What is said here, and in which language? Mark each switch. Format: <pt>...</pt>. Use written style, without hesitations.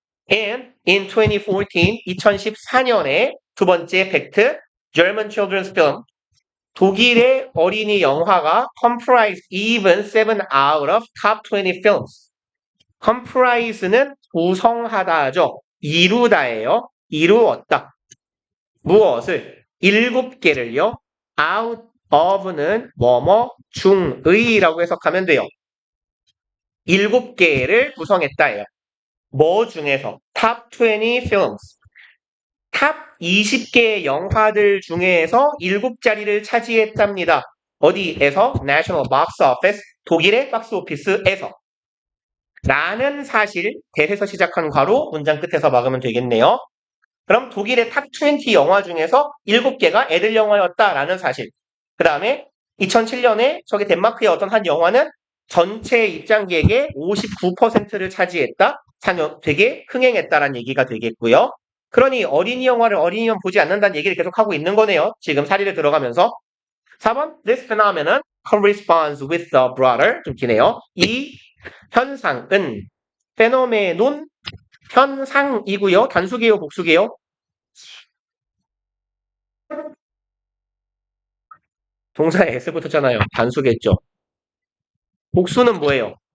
<en>And in 2014,</en> <ko>2014년에 두 번째 팩트,</ko> <en>German children's film,</en> <ko>독일의 어린이 영화가</ko> <en>comprise even 7 out of top 20 films.</en> <ko>comprise는 구성하다죠. 이루다예요. 이루었다. 무엇을? 7개를요. out of는 뭐뭐 중의라고 해석하면 돼요. 7개를 구성했다예요. 뭐 중에서?</ko> <en>top 20 films.</en> <ko>탑 20개의 영화들 중에서 7자리를 차지했답니다. 어디에서? National Box Office, 독일의 박스 오피스에서. 라는 사실, 대에서 시작한 괄호, 문장 끝에서 막으면 되겠네요. 그럼 독일의 탑 20 영화 중에서 7개가 애들 영화였다라는 사실. 그 다음에 2007년에 저기 덴마크의 어떤 한 영화는 전체 입장객의 59%를 차지했다. 되게 흥행했다라는 얘기가 되겠고요. 그러니 어린이 영화를 어린이면 보지 않는다는 얘기를 계속하고 있는 거네요. 지금 사리를 들어가면서.</ko> <en>4번, this phenomenon corresponds with the broader,</en> <ko>좀 기네요. 이 현상은 페노메논 현상이고요. 단수개요, 복수개요? 동사에 S 붙었잖아요. 단수겠죠. 복수는 뭐예요?</ko>